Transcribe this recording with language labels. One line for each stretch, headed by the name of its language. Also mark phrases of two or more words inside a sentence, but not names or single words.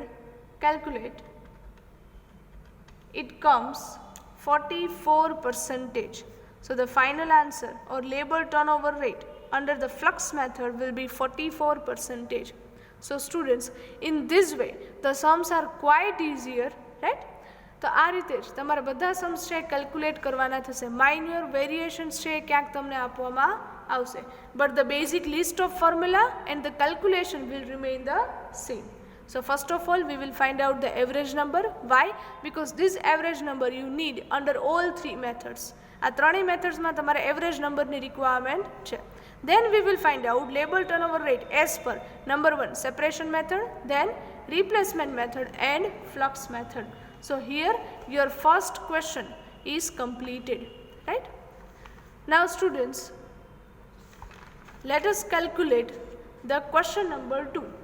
English: Calculate. It comes 44%. So the final answer or labor turnover rate under the flux method will be 44%. So students, in this way the sums are quite easier, right?
Gujarati: તો આ રીતે જ તમારા બધા સમ્સ છે કેલ્ક્યુલેટ કરવાના થશે.
English: minor variations
Gujarati: છે ક્યાંક તમને આપવામાં આવશે,
English: but the basic list of formula and the calculation will remain the same. So first of all we will find out the average number. Why? Because this average number you need under all three methods.
Gujarati: આ ત્રણેય મેથડ્સમાં તમારે
English: average numberની requirement
Gujarati: છે.
English: Then we will find out labor turnover rate as per number 1 separation method, then replacement method and flux method. So here your first question is completed, right? Now students, let us calculate the question number 2.